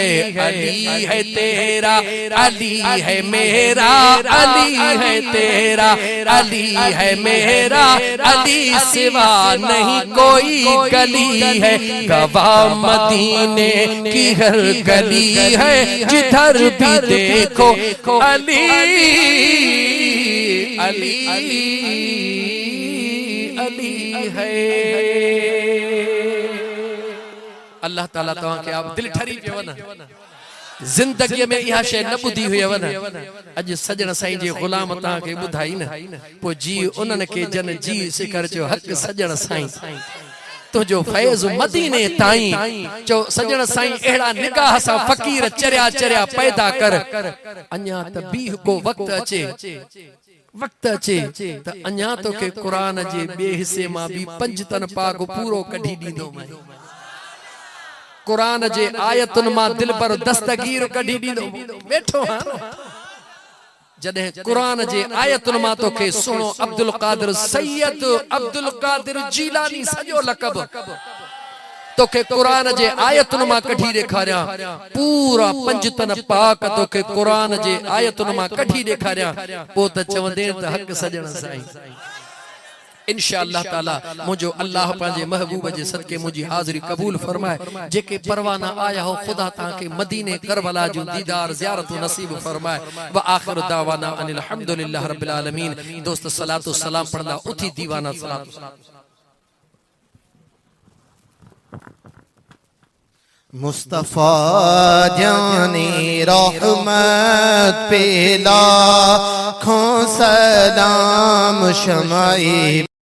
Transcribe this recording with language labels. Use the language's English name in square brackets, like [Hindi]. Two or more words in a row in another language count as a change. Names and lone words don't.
[Urdu] علی ہے تیرا، علی ہے میرا، علی ہے تیرا، علی ہے میرا، علی سوا نہیں کوئی گلی ہے، گواہ مدینے کی ہر گلی ہے، جدھر بھی دیکھو علی علی علی ہے. [Sindhi] अल्लाह ताला तव्हां खे आप दिल ठरी पियो न, जिंदगी में इहा शय न ॿुधी हुयव न, अॼु सजण साईं जे ग़ुलाम तव्हां खे ॿुधाई न, पोइ जी उन्हनि खे जन जी सिकर जो हक़ सजण साईं तुझो फैज़ मदीने ताईं, चो सजण साईं अहिड़ा निगाह सां फ़कीर चरिया चरिया पैदा कर, अञा त बीह को वक्त अचे, वक्त अचे त अञा तोखे क़ुरान जे ॿिए हिसे मां बि पंजतन पाक पूरो कढी ॾींदो मैं, कुरान जे आयतुन मां दिल पर दस्तगीर कढी ॾींदो वेठो हां, जॾहिं कुरान जे आयतुन मां तोखे सुहिणो अब्दुल कादिर सैयद अब्दुल कादिर जीलानी सॼो लक़ब तोखे कुरान जे आयतुन मां कढी ॾेखारियां, पूरा पंजतन पाक तोखे कुरान जे आयतुन मां कढी ॾेखारियां, पोइ त चवंदे त हक़ सजण साईं। इंशाअल्लाह ताला मुझो अल्लाह पंहिंजे महबूब जे सदके मुझी हाज़िरी कबूल फरमाए, जेके परवाना आया हो खुदा ताके मदीने करबला जो दीदार ज़ियारत नसीब फरमाए। [Arabic] وآخر دعوانا أن الحمد لله رب العالمين. [Sindhi] दोस्त सलातो सलाम पढ़ना उठी दीवाना सलाम। [Urdu] مصطفیٰ جانِ رحمت پہ لاکھوں سلام، شمعِ